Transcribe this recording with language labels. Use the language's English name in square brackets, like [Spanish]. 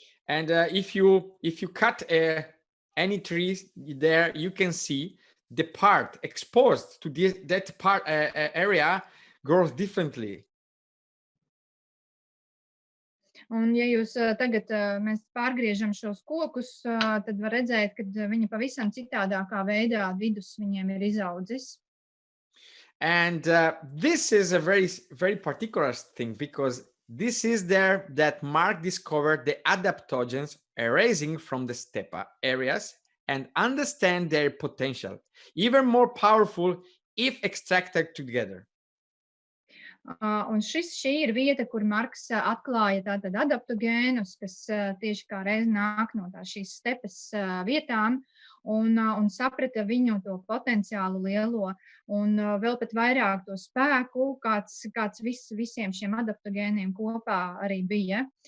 [English] And if you cut any trees there, you can see the part exposed to that part area grows differently. [Latvian] Un ja jūs tagad mēs pārgriežam šos kokus, tad var redzēt, ka viņi pavisam citādākā veidā vidus viņiem ir izaudzis. [English] And this is a very, very particular thing, because this is there that Mark discovered the adaptogens arising from the steppe areas and understand their potential, even more powerful if extracted together. [Latvian] Un šī ir vieta, kur Marks atklāja tātad adaptogēnus, kas tieši kā reiz nāk no šīs stepes vietām, un saprata viņu to potenciālu lielo, un vēl pat vairāk to spēku, kāds visiem šiem adaptogēniem kopā arī bija.